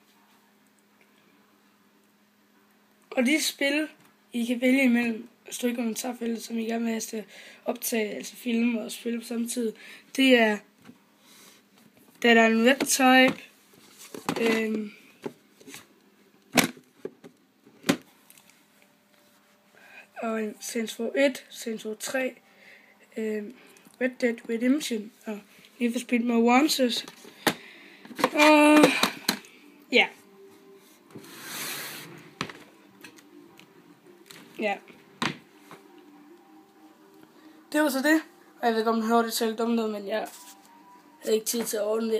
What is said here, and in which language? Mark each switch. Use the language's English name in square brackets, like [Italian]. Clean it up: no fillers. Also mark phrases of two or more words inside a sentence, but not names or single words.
[Danish] Og de spil, I kan vælge imellem stryg kommentarfeltet, som I gerne vil have til optage, altså filme og spille på samme tid, det er, der er en webtype, og en Saints Row 1, Saints Row 3, Red Dead Redemption og Need for Speed Most Wanted. Og ja. Ja. Det var så det. Og jeg ved ikke, om du hørte det selv dumt, men jeg havde ikke tid til at ordne det.